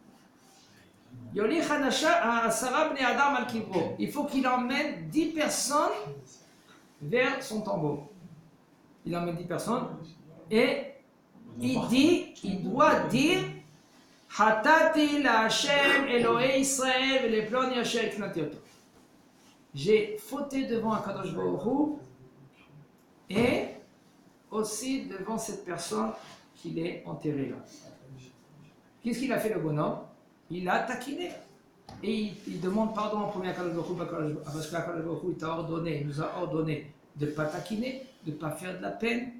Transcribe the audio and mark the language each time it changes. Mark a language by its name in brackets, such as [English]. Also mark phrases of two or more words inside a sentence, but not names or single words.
[French] Il faut qu'il emmène 10 personnes vers son tombeau. Il emmène 10 personnes et il doit dire [Hebrew] חטאתי להשם אלהי ישראל ולפלוני אשר הקנטתי אותו. [French] J'ai fauté devant Akadosh Baruch Hu et aussi devant cette personne qu'il est enterré là. Qu'est-ce qu'il a fait le bonhomme? Il a taquiné. Et il demande pardon en premier à Akadosh Baruch Hu parce qu'Akadosh Baruch Hu il nous a ordonné de ne pas taquiner, de ne pas faire de la peine.